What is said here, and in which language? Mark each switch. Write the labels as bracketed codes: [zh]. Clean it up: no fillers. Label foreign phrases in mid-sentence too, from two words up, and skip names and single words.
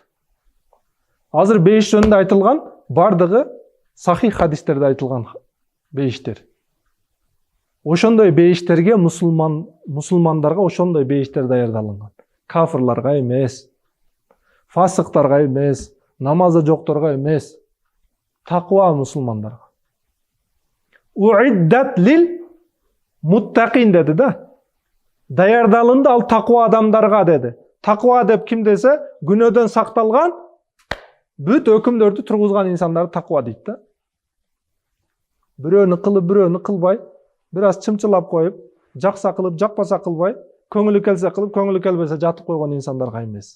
[ky] Азыр бейиш жөнүндө айтылган бардыгы сахих хадистерде айтылган бейиштер. Ошондой бейиштерге мусулмандарга ошондой бейиштер даярдалган. Кафырларга эмес, фасыктарга эмес, намазы жокторго эмес, таква мусулмандарга. [ar] أعدت للمتقين [ky] деди да. Даярдалынды ал таква адамдарга деди. Таква деп ким десе, күнөөдөн сакталган, бүт өкүмдөрдү тургузган инсандарды таква дейт да. Бирөөнү кылып, бирөөнү кылбай, бир аз чымчылап коюп, жакса кылып, жакпаса кылбай, көңүлү келсе кылып, көңүлү келбесе жатып койгон инсандарга эмес.